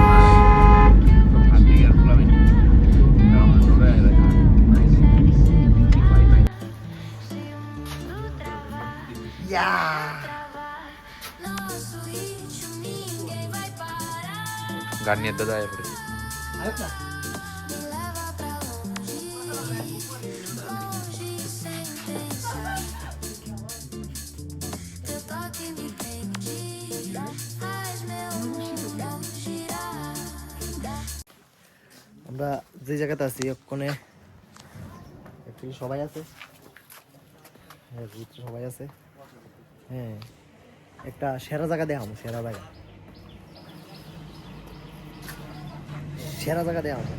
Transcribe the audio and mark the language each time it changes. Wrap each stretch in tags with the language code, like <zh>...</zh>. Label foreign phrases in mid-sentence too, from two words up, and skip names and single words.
<pt>Nosso ritmo, ninguém vai parar.</pt> <bn>গান নিয়ে দাদা এরপরে</bn> <pt>Me leva pra longe, longe sem pensar. Teu toque me prende, faz meu mundo girar.</pt> <bn>আমরা যে জায়গাতে আছি ওখানে অ্যাকচুয়ালি সবাই আছে, হ্যাঁ ভিতরে সবাই আছে। হ্যাঁ একটা সেরা জায়গা দেখাবো, সেরা জায়গা, সেরা জায়গা দেখাবো।</bn>